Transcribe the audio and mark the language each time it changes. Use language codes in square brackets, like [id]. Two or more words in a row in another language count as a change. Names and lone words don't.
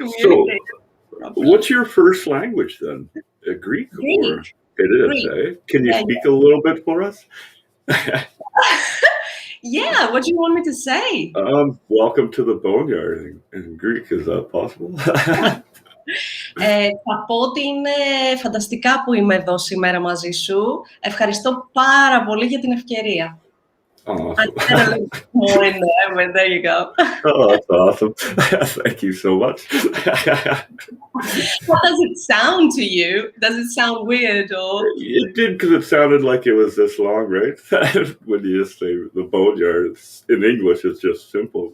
[en] So, communicate what's properly. your first language then? Greek, or Greek, it is? Greek. Eh? Can you Yeah, speak a little bit for us? yeah. What do you want me to say? Welcome to the Boneyard in Greek. Is that possible? [el] Θα πω ότι είναι φανταστικά που είμαι εδώ σήμερα μαζί σου. Ευχαριστώ πάρα πολύ για την ευκαιρία. [en] I Awesome. said a little more in there, but there you go. Oh, that's awesome. Thank you so much. How does it sound to you? Does it sound weird or? It did, because it sounded like it was this long, right? When you just say the boneyard, in English, it's just simple.